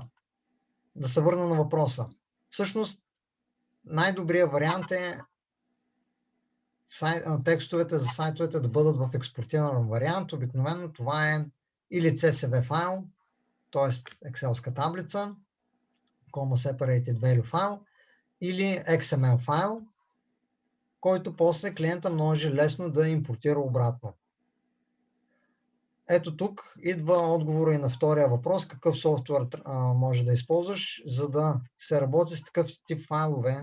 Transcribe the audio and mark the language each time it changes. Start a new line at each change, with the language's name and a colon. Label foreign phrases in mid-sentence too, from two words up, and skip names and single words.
Bulgarian: Да се върна на въпроса. Всъщност, най-добрият вариант е текстовете за сайтовете да бъдат в експортиран вариант. Обикновено това е или CSV файл, т.е. Excel-ска таблица,
English: comma separated value
Bulgarian: файл, или XML файл, който после клиента може лесно да импортира обратно. Ето тук идва отговора и на втория въпрос: какъв софтуер може да използваш, за да се работи с такъв тип файлове.